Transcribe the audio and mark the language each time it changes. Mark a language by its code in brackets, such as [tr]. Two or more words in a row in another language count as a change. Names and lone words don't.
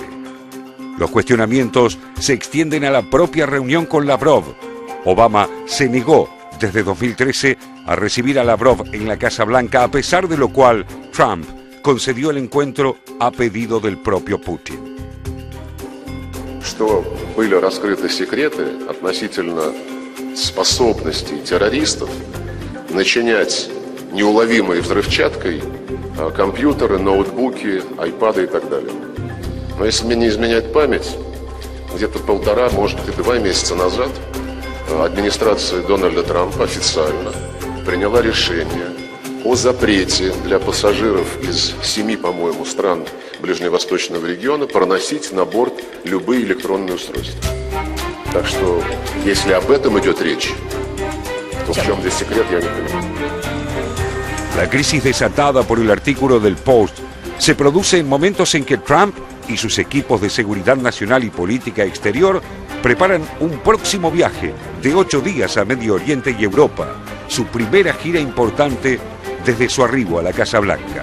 [es] Los cuestionamientos se extienden a la propia reunión con Lavrov. Obama se negó desde 2013 a recibir a Lavrov en la Casa Blanca, a pesar de lo cual Trump concedió el encuentro a pedido del propio Putin. [ru] Что были раскрыты секреты относительно способностей террористов начинять неуловимой взрывчаткой компьютеры, ноутбуки, айпады и так далее. Но если мне не изменяет память, где-то 1,5, может и 2 месяца назад администрация Дональда Трампа официально приняла решение о запрете для пассажиров из 7, по-моему, стран ближневосточного региона проносить на борт любые электронные устройства. Так что, если об этом идет речь, то в чем здесь секрет, я не понимаю. [es] La crisis desatada por el artículo del Post se produce en momentos en que Trump y sus equipos de seguridad nacional y política exterior preparan un próximo viaje de 8 días a Medio Oriente y Europa, su primera gira importante desde su arribo a la Casa Blanca.